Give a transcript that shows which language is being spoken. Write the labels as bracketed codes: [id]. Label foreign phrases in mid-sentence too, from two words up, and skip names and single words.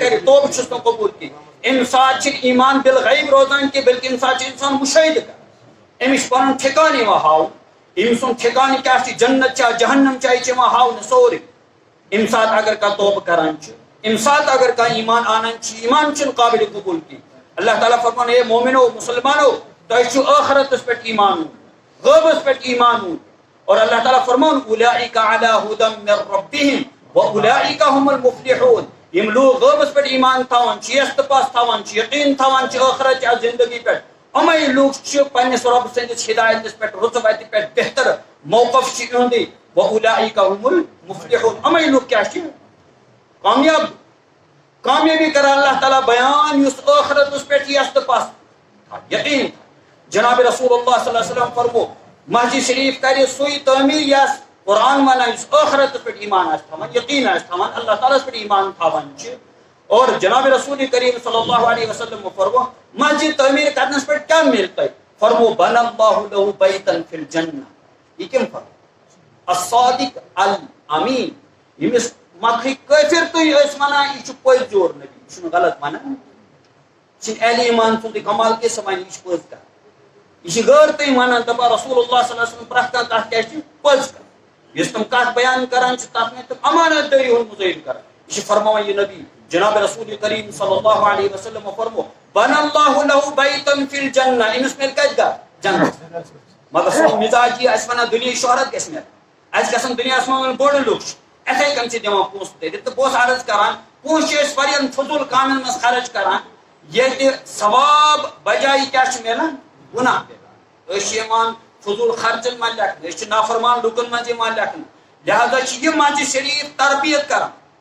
[ks] کرِ توبہٕ چھُس نہٕ قبوٗل کینٛہہ امہِ ساتہٕ چھِنہٕ ایمان بالغیب روزان کینٛہہ بلکہِ امہِ ساتہٕ چھُ انسان مُشٲہدٕ کران أمِس چھُ پنُن ٹھِکانہٕ یِوان ہاونہٕ أمۍ سُنٛد ٹھِکانہٕ کیاہ چھُ جنت چھا جہنم چھا یہِ چھُ یِوان ہاونہٕ سورُے امہِ ساتہٕ اگر کانٛہہ توبہٕ کران چھُ امہِ ساتہٕ اگر کانٛہہ ایمان انان چھُ ایمان چھُنہٕ قابل قبوٗل کینٛہہ اللہ تعالیٰ فرمان اے مومنو مسلمانو تۄہہِ چھُ ٲخرتس پٮ۪ٹھ ایمان غٲبس پٮ۪ٹھ ایمان اور اللہ تعالیٰ فرمان [ar] اولئک علی ھدی من ربہم واولئک هم المفلحون [ks] یم لوگ غٲبس پٮ۪ٹھ ایمان تھاوان چھِ یس تہٕ پس تھاوان چھِ یقین تھاوان چھِ ٲخرت چہِ زندگی پٮ۪ٹھ یِمے لوگ چھِ پننس رۄب سٕنٛدِس ہدایتس پٮ۪ٹھ رٕژٕ وتہِ پٮ۪ٹھ بہتر موقف چھُ یِہُنٛدُے [ar] واولئک هم المفلحون [ks] یِمے لوگ کیاہ چھِ کامیاب کامیابی کران اللہ تعالیٰ بیان یُس ٲخرتس پٮ۪ٹھ یس تہٕ پس یقین جناب رسول اللہ [ar] صلی اللہ علیہ وسلم [ks] فرمو مسجد شریف کرِ سُے تعمیٖر یس قرآن ونان یُس ٲخرتس پٮ۪ٹھ ایمان آسہِ تھاوان یقین آسہِ تھاوان اللہ تعالیٰ ہس پٮ۪ٹھ ایمان تھاوان چھِ اور جناب رسول کریم [ar] صلی اللہ علیہ وسلم [ks] فرمو مسجد تعمیٖر کرنس پٮ۪ٹھ کیاہ مِلہِ تۄہہِ فرمو [ar] بنى الله له بیتا فی الجنہ [ks] یہِ کٔمۍ فرمو [ar] الصادق الامین [ks] ییٚمِس مکھٕے کٲفر تُہۍ ٲسۍ ونان یہِ چھُ پٔزۍ جوڑ نبی یہِ چھُنہٕ غلط ونان یہِ چھِنہٕ اہلِ ایمان سُنٛدٕے کمال کینٛہہ سۄ ونہِ یہِ چھِ پٔز کتھ یہ غٲر تُہۍ ونان دپان رسول اللہ [ar] صلی اللہ علیہ وسلم [ks] پرٛٮ۪تھ کانٛہہ کتھ کیاہ چھِ پٔز کتھ یُس تِم کتھ بیان کران چھِ تتھ منٛز تِم امانت دٲری ہُنٛد مظٲہرٕ کران یہ چھُ فرماوان یہ نبی جناب رسول کریم [ar] صلی اللہ علیہ وسلم [ks] فرمو [ar] بنى الله له بیتا فی الجنہ [ks] أمِس میلہِ کتہِ گرٕ جنت مگر سون مزاج یہِ اَسہِ ونان دُنیاہٕچ شہرت گژھِ میلٕنۍ اَسہِ گژھن دُنیاہس منٛز بوٚڑ لُکھ چھِ اِتھے کٔنۍ چھِ دِوان پونٛسہٕ تٔرِتھ تہٕ پونٛسہٕ عرض کران پونٛسہٕ چھِ أسۍ واریاہن فضوٗل کامٮ۪ن منٛز خرٕچ کران ییٚتہِ ثواب بجایہِ کیاہ چھُ میلان گُناہ میلان أسۍ چھِ یِوان فضوٗل خرچن منٛز لیکھنہٕ أسۍ چھِ نافرمان لُکن منٛز یِوان لیکھنہٕ لہذا چھِ یہِ مسجد شریف تربیت کران